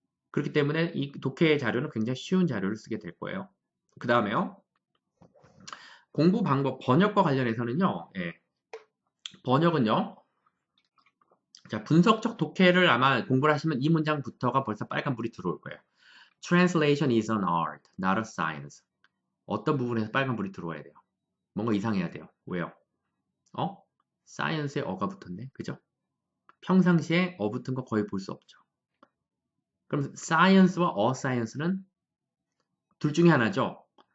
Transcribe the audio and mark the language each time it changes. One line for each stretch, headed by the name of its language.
Korean: 그렇기 때문에 이 독해 자료는 굉장히 쉬운 자료를 쓰게 될 거예요. 그 다음에요. 공부 방법, 번역과 관련해서는요. 번역은요. 자, 분석적 독해를 아마 공부를 하시면 이 문장부터가 벌써 빨간불이 들어올 거예요.
English: Translation is an art, not a science.
Korean: 어떤 부분에서 빨간불이 들어와야 돼요. 뭔가 이상해야 돼요. 왜요? science에 어가 붙었네. 그죠? 평상시에 어 붙은 거 거의 볼 수 없죠. 그럼 science와 a science는 둘 중에 하나죠.